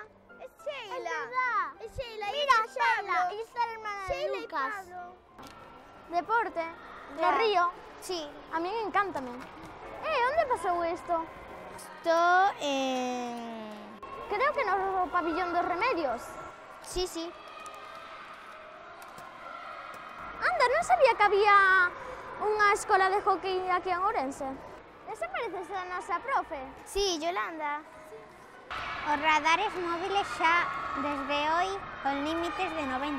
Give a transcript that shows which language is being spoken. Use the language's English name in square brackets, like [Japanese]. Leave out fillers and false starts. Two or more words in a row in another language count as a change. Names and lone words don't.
[Spanish] Es Sheila. Es Sheila. Mira, Sheila. Ella está la hermana de Lucas. Deporte. De río. Sí. A mí me encanta. ¿Dónde pasó esto? Esto creo que no es el pabellón de Remedios. Sí. [Galician] Anda, non sabía que había unha escola de hockey aquí en Ourense. Esa parece ser a nosa profe. [Spanish] Sí, Yolanda. [Galician] Os radares móviles xa desde hoy con límites de 90.